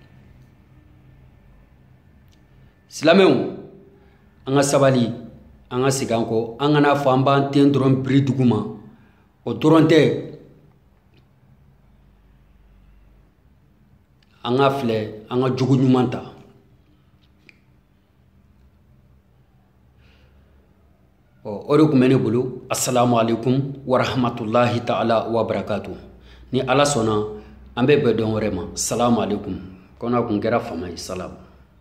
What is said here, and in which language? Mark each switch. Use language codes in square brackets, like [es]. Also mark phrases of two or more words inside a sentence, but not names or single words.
[bm] Silamɛw, an ka sabali, an ka segin an kɔ, an kana fɔ an b'an ten dɔrɔn biri dugu ma. O dɔrɔn tɛ. An ka filɛ, an ka jogo ɲuman ta. O de kun bɛ ne bolo. [ar] السلام عليكم ورحمة الله تعالى وبركاته. [bm] Ni Ala sɔnna, an bɛ bɛn dɔn wɛrɛ ma. [ar] السلام عليكم. [bm] Kɔnɔ kun kɛra fama ye. Salam.